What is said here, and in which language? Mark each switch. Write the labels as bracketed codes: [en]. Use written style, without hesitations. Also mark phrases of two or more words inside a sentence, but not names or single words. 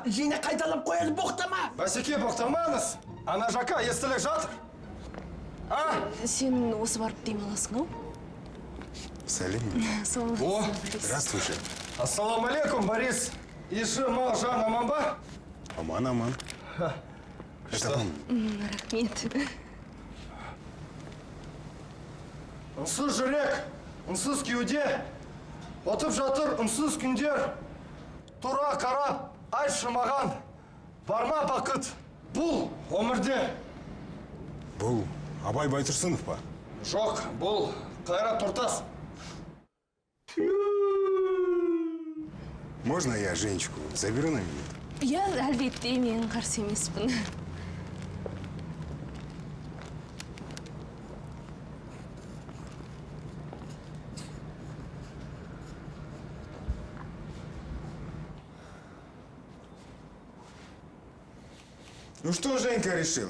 [kk] Женя қайталап қояды, боқтама. Басеке, боқтамаңыз. Ана жақа естілік жатыр. Сен осы барып демаласың, ау? Салим. О, [ru] Здравствуй, Жень. [ar] السلام عليكم, [kk] Борис. Иши, мал, жан, аман ба? Аман. [ru] Это вам. [kk] Рахмет. Үнсіз жүрек, үнсіз кеуде. Отып жатыр үнсіз күндер. Тура қарап, айтшы маған. Барма бақыт, бұл өмірде. Бұл Абай Байтұрсынов па? Жоқ, бұл Қайрат Нұртас. [ru] Можно я Женечку заберу на минуту? Я, [kk] әлбетте, мен қарсы емеспін. [ru] Ну что, Женька, решил?